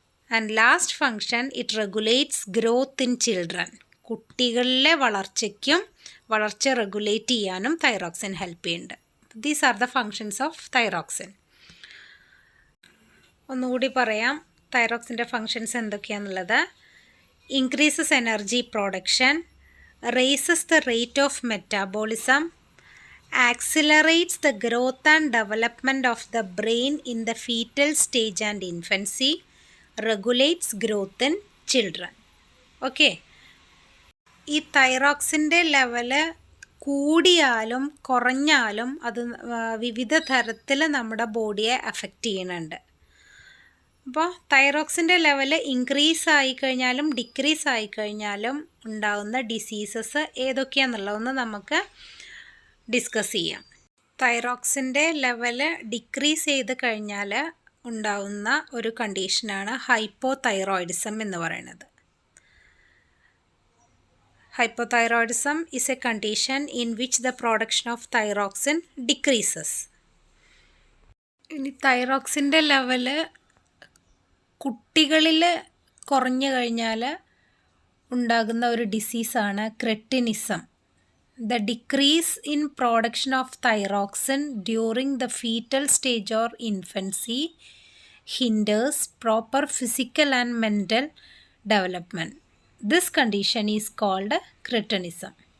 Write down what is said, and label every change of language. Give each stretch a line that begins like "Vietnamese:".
English: And last function, it regulates growth in children.
Malayalam: കുട്ടികളിലെ വളർച്ച regulate ചെയ്യാനും തൈറോക്സിൻ ഹെൽപ്പ് ചെയ്യുന്നുണ്ട്.
English: These are the functions of thyroxine.
Malayalam: ഒന്നുകൂടി പറയാം തൈറോക്സിൻ്റെ functions എന്തൊക്കെയാണെന്നുള്ളത്.
English: Increases energy production, raises the rate of metabolism, accelerates the growth and development of the brain in the fetal stage and infancy, regulates growth in children.
Malayalam: Okay, ഈ തൈറോക്സിൻ്റെ level കൂടിയാലും കുറഞ്ഞാലും അത് വിവിധ തരത്തിൽ നമ്മുടെ ബോഡിയെ affect ചെയ്യുന്നുണ്ട്. അപ്പോൾ തൈറോക്സിൻ്റെ ലെവല് ഇൻക്രീസ് ആയിക്കഴിഞ്ഞാലും ഡിക്രീസ് ആയിക്കഴിഞ്ഞാലും ഉണ്ടാകുന്ന ഡിസീസസ് ഏതൊക്കെയാണെന്നുള്ളതൊന്ന് നമുക്ക് ഡിസ്കസ് ചെയ്യാം. തൈറോക്സിൻ്റെ ലെവല് ഡിക്രീസ് ചെയ്ത് കഴിഞ്ഞാൽ ഉണ്ടാവുന്ന ഒരു കണ്ടീഷനാണ് ഹൈപ്പോതൈറോയിഡിസം എന്ന് പറയുന്നത്.
English: Hypothyroidism is a condition in which the production of thyroxine decreases.
Malayalam: ഇനി തൈറോക്സിൻ്റെ ലെവല് കുട്ടികളിൽ കുറഞ്ഞു കഴിഞ്ഞാൽ ഉണ്ടാകുന്ന ഒരു ഡിസീസാണ് cretinism.
English: The decrease in production of thyroxine during the fetal stage or infancy hinders proper physical and mental development. This condition is called cretinism.